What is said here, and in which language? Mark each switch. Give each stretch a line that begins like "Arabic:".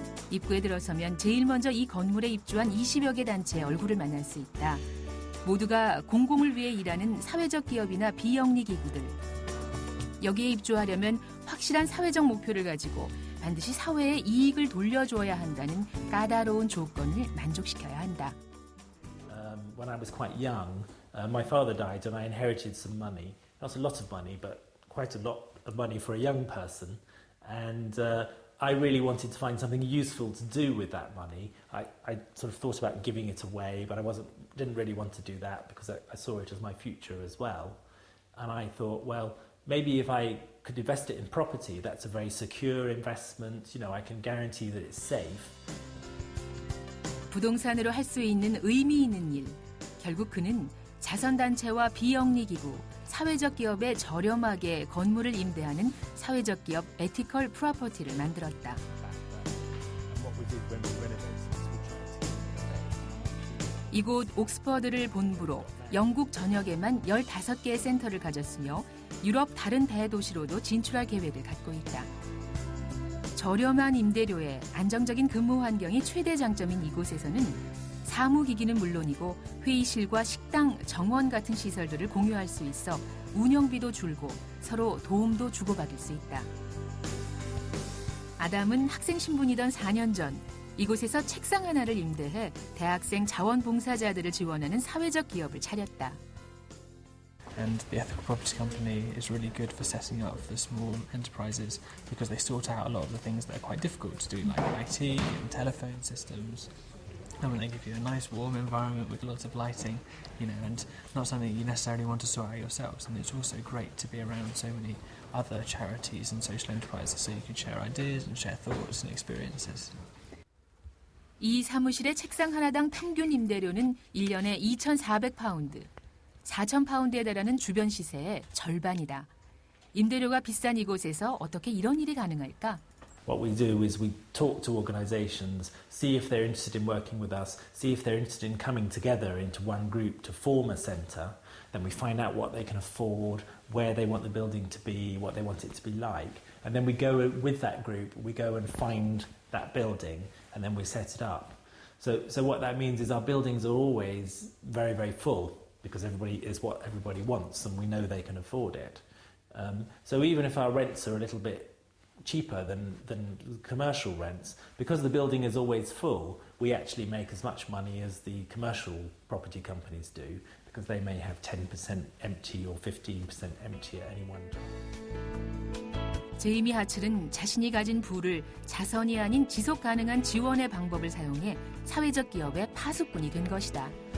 Korean: 입구에 들어서면 제일 먼저 이 건물에 입주한 20여 개 단체의 얼굴을 만날 수 있다. 모두가 공공을 위해 일하는 사회적 기업이나 비영리 기구들. 여기에 입주하려면 확실한 사회적 목표를 가지고 반드시 사회에 이익을 돌려줘야 한다는 까다로운 조건을 만족시켜야 한다.
English: When I was quite young, my father died and I inherited some money. Not a lot of money, but quite a lot of money for a young person. And I really wanted to find something useful to do with that money. I sort of thought about giving it away, but I didn't really want to do that because I saw it as my future as well. And I thought, well, maybe if I could invest it in property, that's a very secure investment. You know, I can guarantee that it's safe.
Korean: 부동산으로 할 수 있는 의미 있는 일. 결국 그는 자선단체와 비영리기구, 사회적 기업에 저렴하게 건물을 임대하는 사회적 기업 에티컬 프로퍼티를 만들었다. 이곳 옥스퍼드를 본부로 영국 전역에만 15개의 센터를 가졌으며 유럽 다른 대도시로도 진출할 계획을 갖고 있다. 저렴한 임대료에 안정적인 근무 환경이 최대 장점인 이곳에서는 사무기기는 물론이고 회의실과 식당, 정원 같은 시설들을 공유할 수 있어 운영비도 줄고 서로 도움도 주고받을 수 있다. 아담은 학생 신분이던 4년 전 이곳에서 책상 하나를 임대해 대학생 자원봉사자들을 지원하는 사회적 기업을 차렸다.
English: And the Ethical Property Company is really good for setting up the small enterprises because they sort out a lot of the things that are quite difficult to do, like IT and telephone systems. And when they give you a nice warm environment with lots of lighting, you know, and not something you necessarily want to sort out yourselves. And it's also great to be around so many other charities and social enterprises so you can share ideas and share thoughts and experiences.
Korean: 이 사무실의 책상 하나당 평균 임대료는 1년에 2,400파운드. 4,000파운드에 달하는 주변 시세의 절반이다. 임대료가 비싼 이곳에서 어떻게 이런 일이 가능할까?
English: What we do is we talk to organisations, see if they're interested in working with us, see if they're interested in coming together into one group to form a centre. Then we find out what they can afford, where they want the building to be, what they want it to be like. And then we go with that group, we go and find that building, and then we set it up. So what that means is our buildings are always very, very full, because everybody is what everybody wants, and we know they can afford it. So even if our rents are a little bit cheaper than commercial rents, because the building is always full, we actually make as much money as the commercial property companies do, because they may have 10% empty or 15% empty at any one time.
Korean: 제이미 하첼은 자신이 가진 부를 자선이 아닌 지속 가능한 지원의 방법을 사용해 사회적 기업의 파수꾼이 된 것이다.